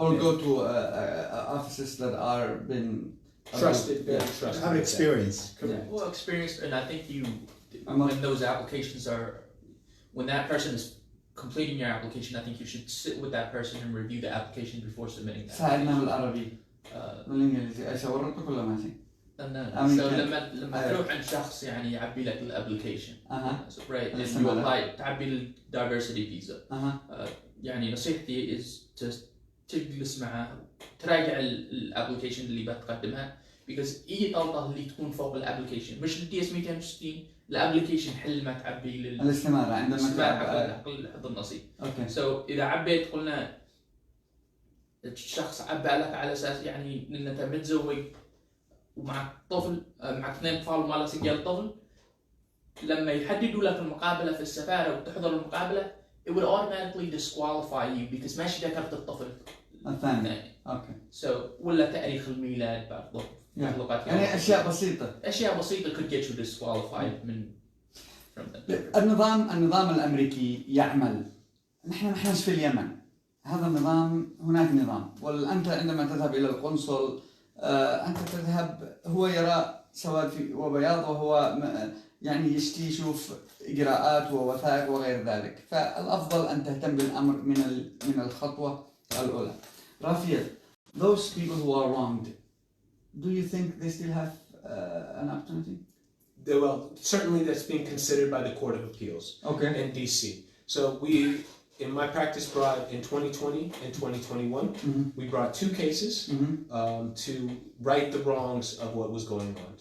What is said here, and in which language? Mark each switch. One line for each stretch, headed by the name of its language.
English: Or go to offices that are been trusted, very trusted. Have experience. Correct. Well, experienced, and I think when those applications when that person is completing your application, I think you should sit with that person and review the application before submitting that.
Arabic: ساعدنا بالعربي بالانجليزي اشاورك ولا ماشي؟ لا لما تروح عند شخص يعني يعبي لك الابلكيشن
English: right and you apply
Arabic: تعبي الدايفرسيتي فيزا يعني نصيحتي
English: is to
Arabic: تجلس معه تراجع الابلكيشن اللي بتقدمها
English: because
Arabic: اي غلطه اللي تكون فوق الابلكيشن مش الدي اس 260 الابلكيشن حل ما تعبي الاستمارة عندما تعبي حق النصيب. اوكي.
English: so
Arabic: اذا عبيت قلنا الشخص عبى لك على اساس يعني ان انت متزوج ومعك طفل معك 2 اطفال وما له سجل طفل لما يحددوا لك المقابله في السفاره وتحضر المقابله
English: it would automatically disqualify you
Arabic: because ماشي ذكرت الطفل الثاني. اوكي.
English: so
Arabic: ولا تاريخ الميلاد برضه يعني اشياء بسيطه
English: could get you disqualified
Arabic: من
English: from that.
Arabic: النظام الامريكي يعمل. نحن مش في اليمن. هذا النظام هناك نظام وأنت عندما تذهب إلى القنصل أنت تذهب هو يرى سواد وبياض وهو يعني يشوف إجراءات ووثائق وغير ذلك فالأفضل أن تهتم بالأمر من الخطوة الأولى.
English: Rafael, those people who are wronged, do you think they still have an opportunity? Well, certainly that's being considered by the Court of Appeals in DC. So in my practice, brought in 2020 and 2021, we brought 2 cases to right the wrongs of what was going on.